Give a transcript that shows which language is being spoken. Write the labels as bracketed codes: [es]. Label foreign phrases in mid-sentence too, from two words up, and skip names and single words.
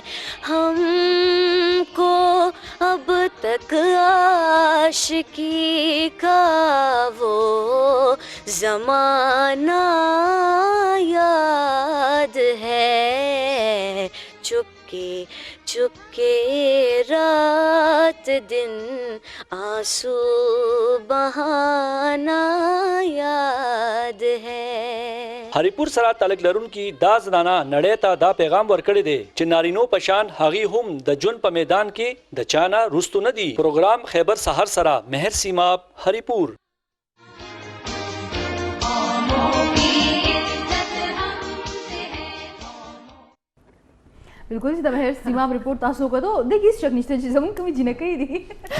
[ur] ہم کو اب تک عاشقی کا وہ زمانہ یاد ہے. چپکے رات دن آنسو بہانا یاد ہے. [ps] هریپور سره تعلق لرونکي دا زنانه نړۍ ته دا پیغام ورکړی دی چې نارینو پشان هغوی هم د ژوند په میدان کې د چانه رستو نه دي. پروګرام خیبر سحر سره مهر سیماب هریپور. بالکل چې د مهر سیماب رپورټ تاسو وکړو د هیڅ شک نشته چې زموږ کومې جنکۍ دي